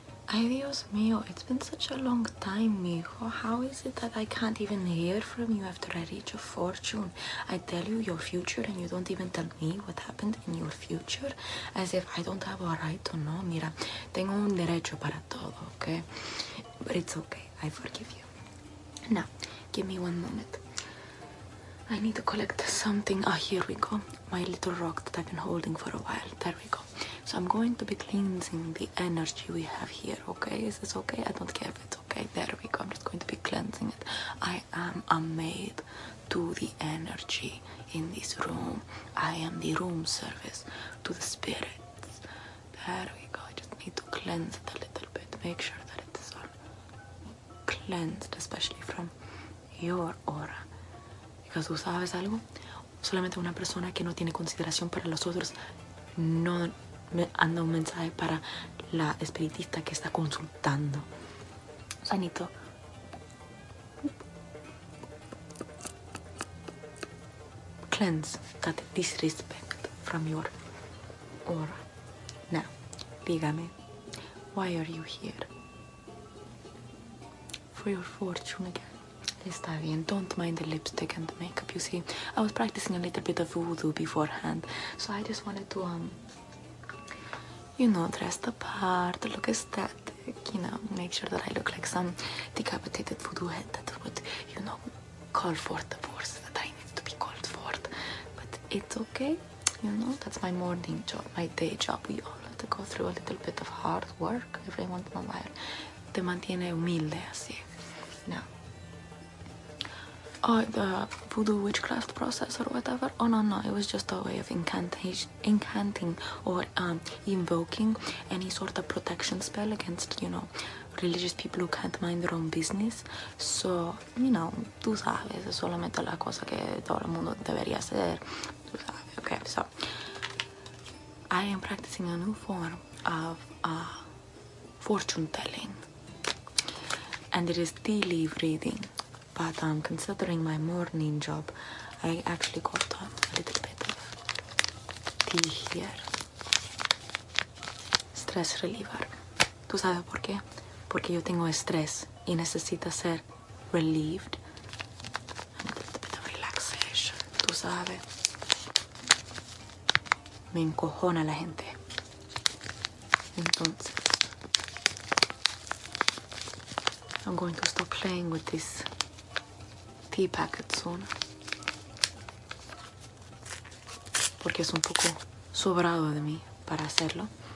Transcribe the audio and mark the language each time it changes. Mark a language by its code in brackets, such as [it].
[es] Ay, Dios mío, [en] it's been such a long time, mijo. How is it that I can't even hear from you after I reach a fortune? I tell you your future and you don't even tell me what happened in your future, as if I don't have a right to know. [es] Mira, tengo un derecho para todo, okay? [en] But it's okay, I forgive you. Now, give me one moment. I need to collect something. Ah, here we go. My little rock that I've been holding for a while. There we go. So I'm going to be cleansing the energy we have here, okay? Is this okay? I don't care if it's okay. There we go. I'm just going to be cleansing it. I am a maid to the energy in this room. I am the room service to the spirits. There we go. I just need to cleanse it a little bit. Make sure that it is all cleansed, especially from your aura. [es] Because, ¿tú sabes algo? Solamente una persona que no tiene consideración para los otros no... Me anda un mensaje para la espiritista que está consultando. Sanito. [en] Cleanse that disrespect from your aura. Now, [es] dígame, [en] why are you here? For your fortune again. [es] Está bien, [en] don't mind the lipstick and the makeup, you see. I was practicing a little bit of voodoo beforehand, so I just wanted to, you know, dress the part, look aesthetic, you know, make sure that I look like some decapitated voodoo head that would, you know, call forth the force that I need to be called forth. But it's okay, you know, that's my morning job, my day job. We all have to go through a little bit of hard work every once in a while. [es] Te mantiene humilde así. [en] Now, oh, the voodoo witchcraft process or whatever. Oh, no, no. It was just a way of incanting or invoking any sort of protection spell against, you know, religious people who can't mind their own business. So, you know, [es] tú sabes, es solamente la cosa que todo el mundo debería hacer. Tú sabes. [en] Okay, so, I am practicing a new form of fortune telling. And it is tea leaf reading. But considering my morning job, I actually got a little bit of tea here. Stress reliever. [es] ¿Tú sabes por qué? Porque yo tengo estrés y necesito ser relieved. [en] And a little bit of relaxation. [es] ¿Tú sabes? Me encojona la gente. Entonces, [en] I'm going to stop playing with this packet soon, [es] porque es un poco sobrado de mí para hacerlo.